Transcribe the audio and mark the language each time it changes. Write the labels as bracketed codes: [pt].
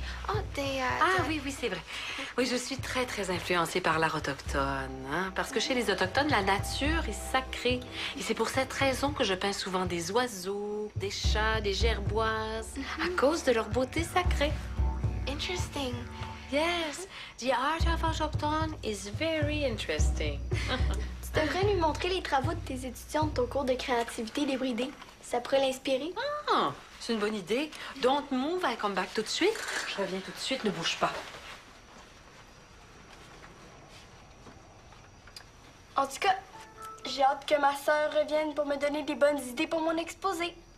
[fr] Oh, t'es... Ah oui, c'est vrai. Oui, je suis très, très influencée par l'art autochtone. Hein? Parce que chez les Autochtones, la nature est sacrée. Et c'est pour cette raison que je peins souvent des oiseaux, des chats, des gerboises, à cause de leur beauté sacrée. [en] Interesting. Yes, the art of Autochtone is very interesting. [fr] Tu devrais lui montrer les travaux de tes étudiants de ton cours de créativité débridée. Ça pourrait l'inspirer. Ah, c'est une bonne idée. [en] Don't move, I come back [fr] tout de suite. Je reviens tout de suite, ne bouge pas. En tout cas, j'ai hâte que ma sœur revienne pour me donner des bonnes idées pour mon exposé.